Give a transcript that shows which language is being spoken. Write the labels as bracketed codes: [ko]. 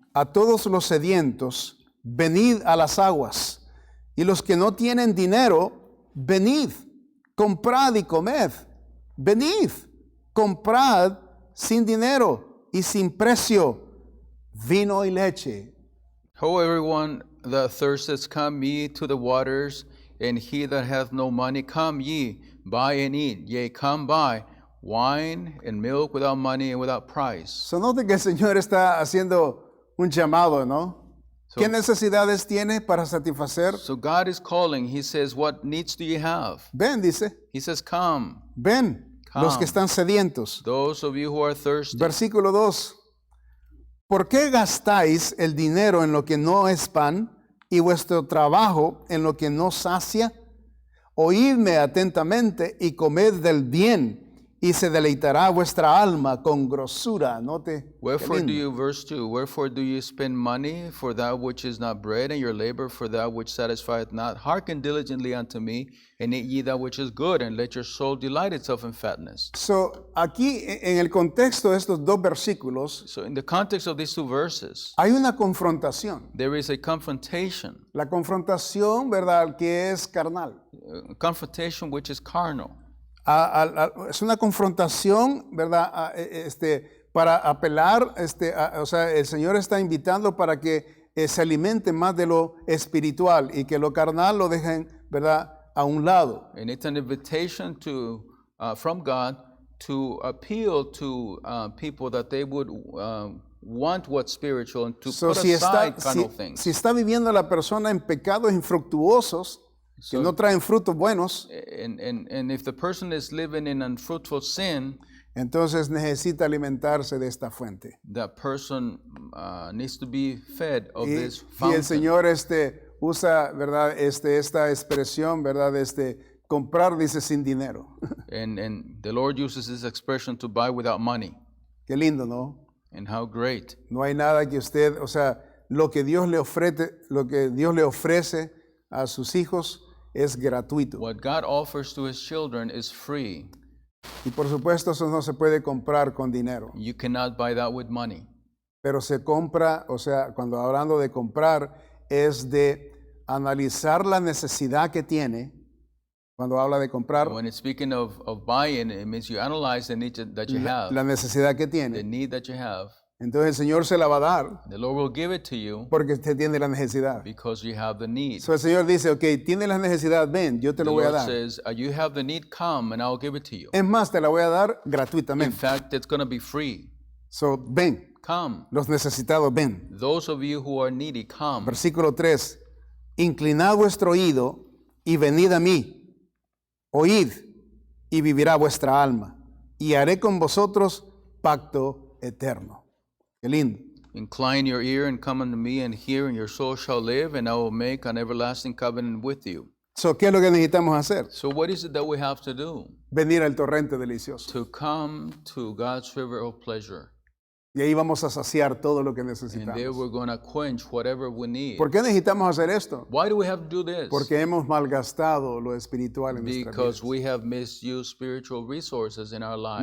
[es] A todos los sedientos, venid a las aguas, y los que no tienen dinero, venid, comprad y comed. Venid, comprad sin dinero y sin precio vino y leche. [en] Ho, everyone that thirsteth, come ye to the waters, and he that hath no money, come ye, buy and eat. Yea, come buy wine and milk without money and without price. [es] So note que el Señor está haciendo un llamado, ¿no? ¿Qué necesidades tiene para satisfacer? [en] So God is calling. He says, what needs do you have? [es] Ven, dice, [en] He says, come. [es] ven, los que están sedientos. [en] Those of you who are thirsty. [es] Versículo 2. ¿Por qué gastáis el dinero en lo que no es pan y vuestro trabajo en lo que no sacia? Oídme atentamente y comed del bien, y se deleitará vuestra alma con grosura. Note. [en] Wherefore do you, verse 2, wherefore do you spend money for that which is not bread, and your labor for that which satisfieth not? Hearken diligently unto me, and eat ye that which is good, and let your soul delight itself in fatness. [es] So, aquí en el contexto de estos dos versículos, [en] So in the context of these two verses, [es] hay una confrontación. [en] there is a confrontation, [es] La confrontación, ¿verdad?, que es carnal. [en] a confrontation which is carnal. [es] Es una confrontación, ¿verdad?, para apelar, o sea, el Señor está invitando para que se alimente más de lo espiritual y que lo carnal lo dejen, ¿verdad?, a un lado. [en] And it's an invitation to, from God to appeal to people that they would want what's spiritual and to So, put [es] si [en] aside carnal things. [es] si está viviendo la persona en pecados infructuosos, que no traen frutos buenos, [en] And if the person is living in unfruitful sin, [es] entonces necesita alimentarse de esta fuente. [en] that person needs to be fed of this [es] Y el [en] fountain. [es] Señor usa, ¿verdad?, esta expresión, ¿verdad?, comprar, dice, sin dinero. [en] And the Lord uses this expression to buy without money. [es] Qué lindo, ¿no? [en] And how great. [es] No hay nada que usted, o sea, lo que Dios le ofrece a sus hijos es gratuito. [en] What God offers to his children is free. [es] Y por supuesto eso no se puede comprar con dinero, [en] You cannot buy that with money. [es] pero se compra, o sea, cuando hablando de comprar, es de analizar la necesidad que tiene. Cuando habla de comprar, [en] When it's speaking of buying, it means you analyze the need that you have, [es] la necesidad que [en] the [es] tiene. [en] need that you have. [es] Entonces el Señor se la va a dar [en] The Lord will give it to you [es] porque usted tiene la necesidad. [en] because you have the need. [es] So el Señor dice, ok, tienes la necesidad, ven, yo te [en] The [es] lo voy a [en] Lord [es] dar. [en] says, you have the need, come and I'll give it to you. [es] Es más, te la voy a dar [en] In [es] gratuitamente. [en] fact, it's going to be free. [es] So, ven, [en] Come. [es] los necesitados, ven. [en] Those of you who are needy, come. [es] Versículo 3. Inclinad vuestro oído y venid a mí. Oíd y vivirá vuestra alma. Y haré con vosotros pacto eterno. Qué lindo. [en] Incline your ear and come unto me and hear, and your soul shall live, and I will make an everlasting covenant with you. [es] So, ¿qué es lo que necesitamos hacer? [en] So what is it that we have to do? [es] Venir al torrente delicioso. [en] To come to God's river of pleasure. [es] Y ahí vamos a saciar todo lo que [en] And there [es] necesitamos. [en] we're going to quench whatever we need. [es] ¿Por qué necesitamos hacer esto? [en] Why do we have to do this? [es] Porque hemos malgastado lo espiritual en nuestra [en] Because [es] vida. [en] we have misused spiritual resources in our lives.